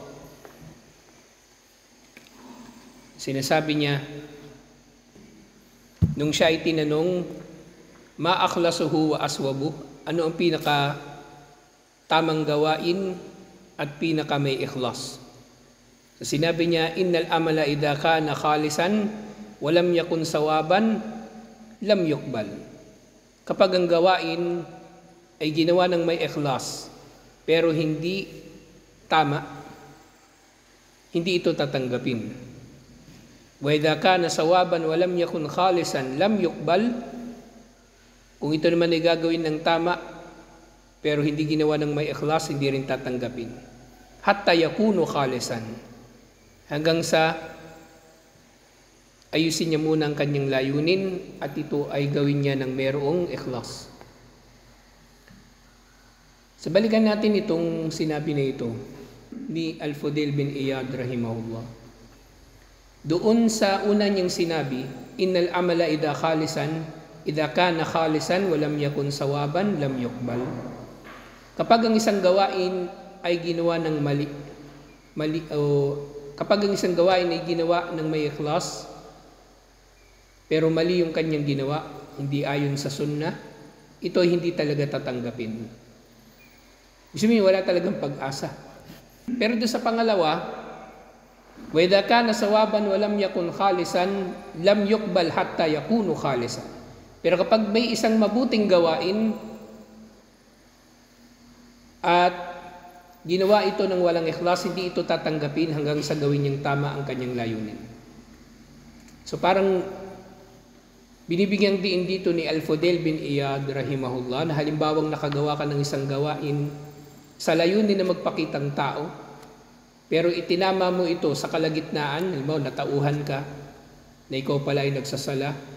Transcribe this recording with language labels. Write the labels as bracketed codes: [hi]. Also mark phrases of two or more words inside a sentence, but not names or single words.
[tl] Sinasabi niya, nung siya ay tinanong, [ar] ما أخلصه وأصوبه, [tl] ano ang pinaka tamang gawain at pinaka may ikhlas. So, sinabi niya, [ar] إن العمل إذا كان خالصا ولم يكن صوابا لم يقبل. [tl] Kapag ang gawain ay ginawa ng may ikhlas pero hindi tama, hindi ito tatanggapin. [ar] وإذا كان صوابا ولم يكن خالصا لم يقبل. [tl] Kung ito naman ay gagawin ng tama pero hindi ginawa ng may ikhlas, hindi rin tatanggapin. [ar] حتى يكون خالصا. [tl] Hanggang sa ayusin niya muna ang kanyang layunin at ito ay gawin niya ng merong ikhlas. So balikan natin itong sinabi na ito ni Al-Fudail bin Iyad rahimahullah. Doon sa una niyang sinabi, [ar] إن العمل إذا كان خالصا ولم يكن صوابا لم يقبل. [tl] Kapag ang isang gawain ay ginawa ng mali o kapag ang isang gawain ay ginawa ng may ikhlas pero mali yung kanyang ginawa, hindi ayon sa sunnah, ito ay hindi talaga tatanggapin. Gusto mo, wala talagang pag-asa. Pero doon sa pangalawa, [ar] وإذا كان صوابا ولم يكن خالصا لم يقبل حتى يكون خالصا. [tl] Pero kapag may isang mabuting gawain At ginawa ito ng walang ikhlas, hindi ito tatanggapin hanggang sa gawin niyang tama ang kanyang layunin. So parang binibigyang diin dito ni Al-Fudail bin Iyad rahimahullah na halimbawang nakagawa ka ng isang gawain sa layunin na magpakitang tao, pero itinama mo ito sa kalagitnaan, halimbawa natauhan ka na ikaw pala ay nagsasala